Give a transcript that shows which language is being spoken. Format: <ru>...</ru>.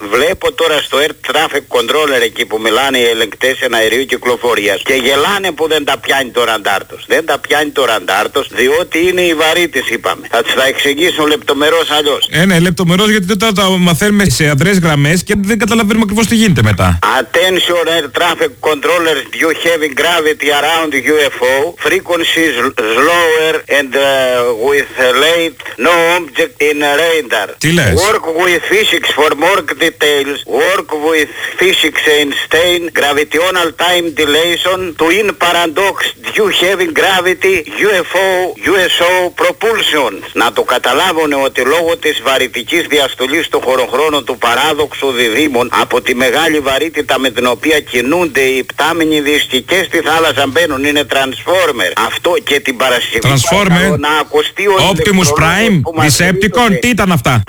<el>Βλέπω τώρα στο Air Traffic Controller εκεί που μιλάνε οι ελεγκτές εναερίου κυκλοφορίας και γελάνε που δεν τα πιάνει το ραντάρ τους. Δεν τα πιάνει το ραντάρ τους, διότι είναι οι βαρύτες, είπαμε. Θα τους τα εξηγήσουν λεπτομερώς αλλιώς. Ναι, λεπτομερώς, γιατί τώρα τα μαθαίνουμε σε αδρές γραμμές και δεν καταλαβαίνουμε ακριβώς τι γίνεται μετά.</el> <en>Attention Air Traffic Controller, you have gravity around the UFO, frequencies slower and with late, no object in radar.</en> <el>Τι λες?</el> <en>Work with physics for more details. Work with physics and Einstein, gravitational time dilation, twin paradox, due heavy gravity, UFO, USO propulsion.</en> <el>Να το καταλάβουν ότι λόγω της βαρυτικής διαστολής του χωροχρόνου του παράδοξου διδήμων από τη μεγάλη βαρύτητα με την οποία κινούνται οι πτάμινοι δίσκοι και στη θάλασσα μπαίνουν, είναι Transformer. Αυτό και την Παρασκευή.</el> <en>Transformer.</en> <el>Να ακουστεί ο Optimus Prime. Decepticon. Τι ήταν αυτά?</el>